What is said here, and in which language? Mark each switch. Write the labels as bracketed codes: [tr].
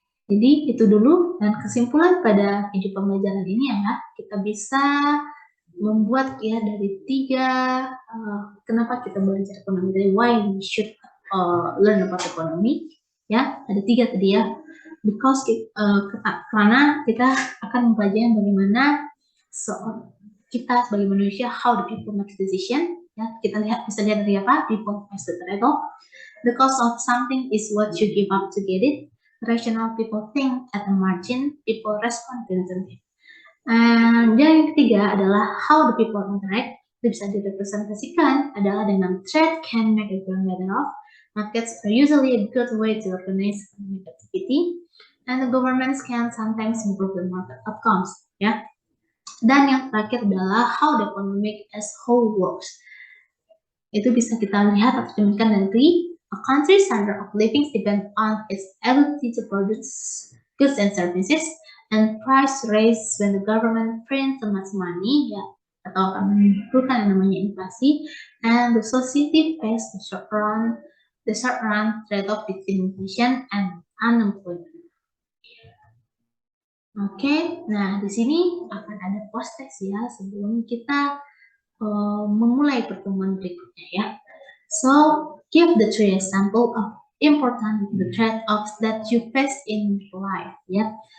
[id] Jadi itu dulu, dan kesimpulan pada video pembelajaran ini, ya, kita bisa membuat, ya, dari 3 kenapa kita belajar ekonomi, dari [en] why we should learn about economy, [id] ya, ada 3 tadi, ya. Because karena kita akan mempelajari bagaimana kita sebagai manusia, [en] how the people make decision, [id] ya. Kita bisa lihat dari apa? [en] People face the trade-off. The cost of something is what you give up to get it. Rational people think at the margin, people respond to incentive. [id] Dan yang ketiga adalah [en] how the people interact. [id] Itu bisa direpresentasikan adalah dengan [en] trade can make a firm better off. Markets are usually a good way to organize economic activity, and the governments can sometimes improve the market outcomes, ya. [id] Dan yang terakhir adalah [en] how the economic as whole works. [id] Itu bisa kita lihat atau cerminkan dari [en] a country's standard of living depends on its ability to produce goods and services, and price rise when the government prints so much money, ya, [id] atau akan menimbulkan yang namanya inflasi, [en] and the society face the short run trade-off between inflation and unemployment. [id] Oke, nah di sini akan ada post text ya sebelum kita memulai pertemuan berikutnya ya. [en] So, give the three example of important the trade-offs that you face in life ya.